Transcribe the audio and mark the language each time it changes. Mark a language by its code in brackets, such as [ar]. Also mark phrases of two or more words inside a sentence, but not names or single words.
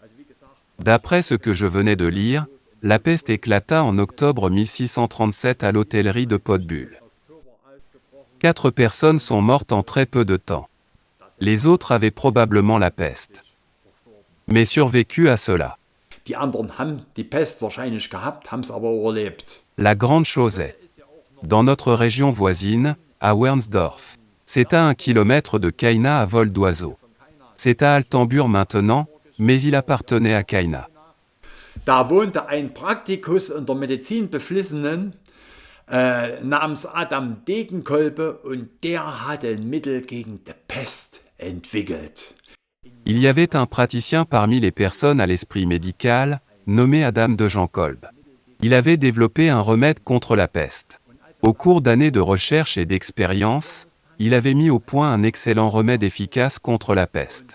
[fr] D'après ce que je venais de lire, la peste éclata en octobre 1637 à l'hôtellerie de Podbull. 4 personnes sont mortes en très peu de temps. Les autres avaient probablement la peste, mais survécu à cela. [de] Die anderen haben die Pest wahrscheinlich gehabt, haben es aber überlebt. [fr] La grande chose est, dans notre région voisine, à Wernsdorf, c'est à 1 kilomètre de Kaina à vol d'oiseau. C'est à Altenburg maintenant, mais il appartenait à Kaina. [de] Da wohnte ein Praktikus unter Medizinbeflissenen namens Adam Degenkolbe und der hatte ein Mittel gegen die Pest entwickelt. [fr] Il y avait un praticien parmi les personnes à l'esprit médical, nommé Adam de Genkolb. Il avait développé un remède contre la peste. Au cours d'années de recherche et d'expérience, il avait mis au point un excellent remède efficace contre la peste.